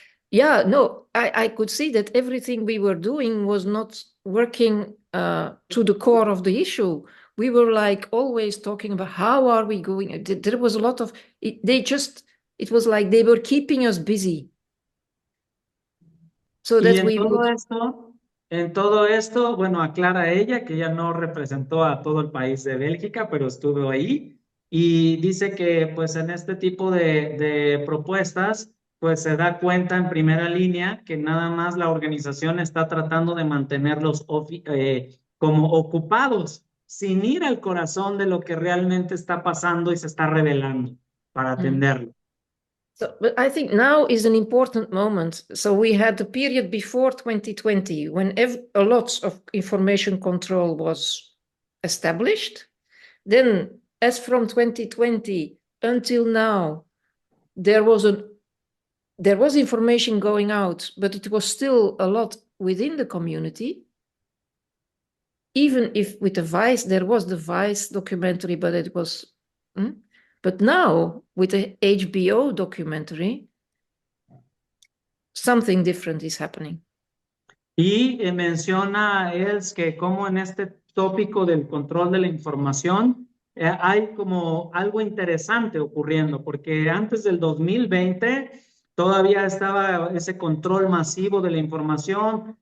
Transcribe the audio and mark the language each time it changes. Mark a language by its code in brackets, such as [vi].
[en] Yeah, no, I could see that everything we were doing was not working to the core of the issue. We were like always talking about how are we going. There was a lot of, it was like they were keeping us busy. So that we would... [es] En todo esto, bueno, aclara ella que ella no representó a todo el país de Bélgica, pero estuvo ahí y dice que pues en este tipo de propuestas pues se da cuenta en primera línea que nada más la organización está tratando de mantenerlos como ocupados, sin ir al corazón de lo que realmente está pasando y se está revelando para atenderlo. [en] So, but I think now is an important moment. So we had the period before 2020 when a lot of information control was established. Then, as from 2020 until now, there was information going out, but it was still a lot within the community. Even if with the Vice, there was the Vice documentary, but it was... But now, with the HBO documentary, something different is happening. [es] Y menciona Els que como en este tópico del control de la información hay como algo interesante ocurriendo, porque antes del 2020 todavía estaba ese control masivo de la información.